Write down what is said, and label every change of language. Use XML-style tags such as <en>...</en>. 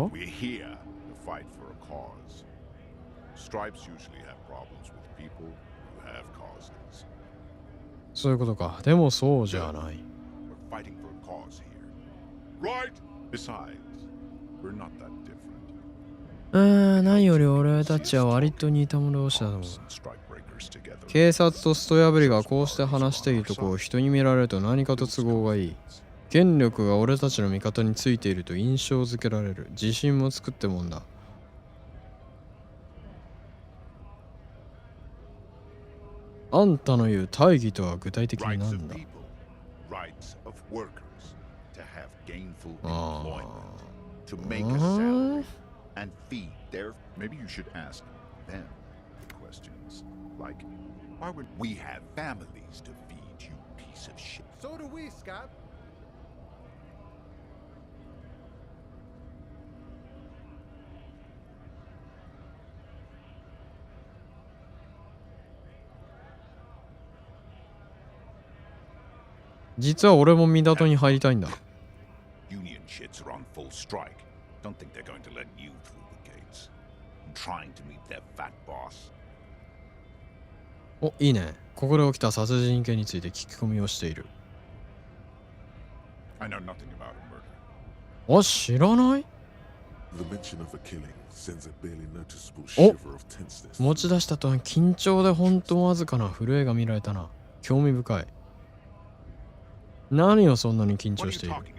<en>We're here to fight for a cause. Stripes usually have problems with people who have causes.</en> <ja>そういうことか。でもそうじゃない。</ja> <en>We're fighting for a cause here. Right? Besides, we're not that different.</en> <ja>何より俺たちは割と似た者同士だと思う。警察とスト破りがこうして話しているとこを人に見られると何かと都合がいい。権力が俺たちの味方についていると印象づけられる。自信もつくってもんだ。あんたの言う大義とは具体的に何だ？</ja> <en>Rights of workers to have gainful あ employment, to make a salary and feed their. Maybe you should ask them the questions. Like, why would we have families to feed, you piece of shit? So do we, Scott.</en> <ja>実は俺も港に入りたいんだ。</ja> <en>Union shits are on full strike. Don't think they're going to let you through the gates. I'm trying to meet their fat boss.</en> <ja>お、いいね。ここで起きた殺人事件について聞き込みをしている。</ja> <en>I know nothing about a murder.</en> <ja>あ、知らない？</ja> <en>The mention of a killing sends a barely noticeable お、 shiver of tenseness.</en> <ja>持ち出したとは緊張でほんとわずかな震えが見られたな。興味深い。何をそんなに緊張している？</ja>